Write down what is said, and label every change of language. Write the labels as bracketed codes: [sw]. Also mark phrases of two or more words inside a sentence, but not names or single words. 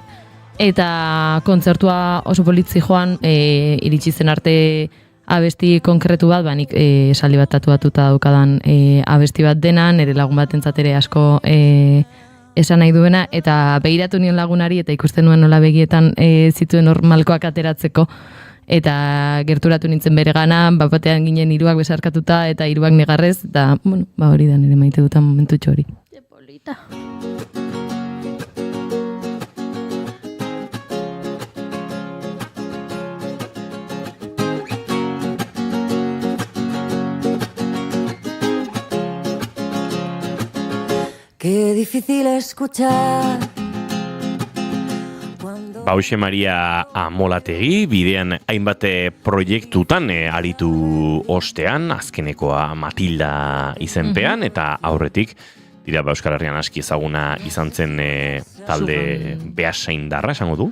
[eu] eta kontzertua oso politzi joan, iritsi zen arte abesti konkretu bat, nik esaldi bat tatuatuta daukadan abesti bat dena, nire lagun batentzat ere asko esan nahi duena, eta begiratu nion lagunari eta ikusten nuen nola begietan zituen normalkoak ateratzeko, eta gerturatu nintzen bere gana, batean ginen 3 besarkatuta eta 3 negarrez, eta hori da nire maite dutan momentutxo hori. Polita. [es] Qué difícil escuchar. [eu] Hauxe Maria Amolategi, bidean hainbat proiektutan aritu ostean, azkenekoa Matilda izenpean, eta aurretik, dira Euskal Herrian aski ezaguna izan zen talde Beasaindarra, esango du.